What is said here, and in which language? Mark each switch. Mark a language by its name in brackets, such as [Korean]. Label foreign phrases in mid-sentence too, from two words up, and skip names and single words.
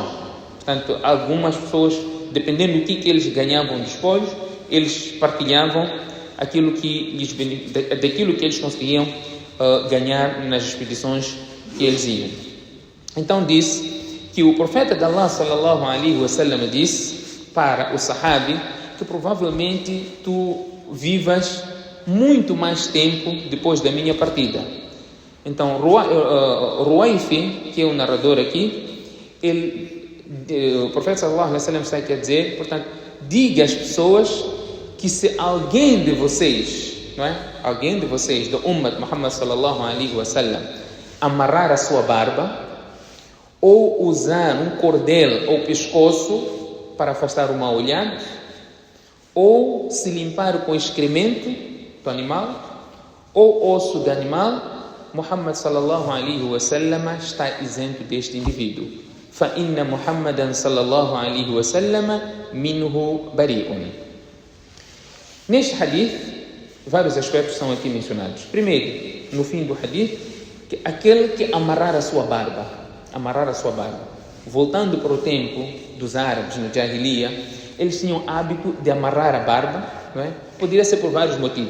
[Portuguese] Portanto, algumas pessoas, dependendo do que eles ganhavam de espólios, eles partilhavam daquilo que eles conseguiam ganhar nas expedições que eles iam. Então disse que o profeta de Allah [Arabic] صلى الله عليه وسلم [Portuguese] disse para o sahabi que provavelmente tu vivas muito mais tempo depois da minha partida. Então Ruwayfi, que é o narrador aqui, o profeta [Arabic] صلى الله عليه وسلم [Portuguese] está aqui a dizer, portanto, diga às pessoas que se alguém de vocês, do [Arabic] أمة محمد صلى الله عليه وسلم, [Portuguese] amarrar a sua barba ou usar um cordel ao pescoço para afastar o mau olhado, ou se limpar com excremento do animal ou osso do animal, Muhammad [Arabic] صلى الله عليه وسلم [Portuguese] está isento deste indivíduo. [Arabic] فإن محمدا صلى الله عليه وسلم منه بريء. [Portuguese] Neste hadith, vários aspectos são aqui mencionados. Primeiro, no fim do hadith, que aquele que amarrar a sua barba, voltando para o tempo dos árabes no Jahiliya, eles tinham hábito de amarrar a barba, Poderia ser por vários motivos.